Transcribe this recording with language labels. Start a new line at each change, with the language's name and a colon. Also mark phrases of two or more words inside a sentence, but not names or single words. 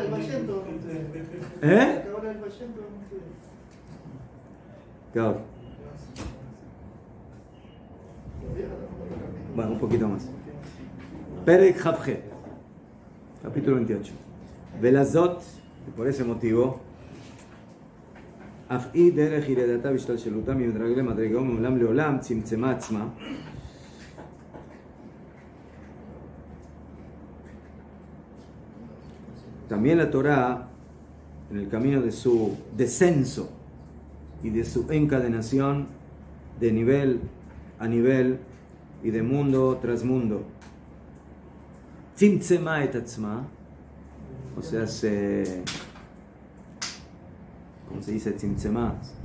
Spanish: Claro. Bueno, un poquito más.
Hebrew: פרק כח.
Spanish: Capítulo 28. Velazot, y por ese motivo,
Hebrew: אף היא דרך ירידתה והשתלשלותה ממדרגה למדרגה ומעולם לעולם צמצמה עצמה.
Spanish: También la Torah, en el camino de su descenso y de su encadenación de nivel a nivel y de mundo tras mundo,
Hebrew: צמצמה את עצמה,
Spanish: o sea, ¿cómo se dice tzimtzema?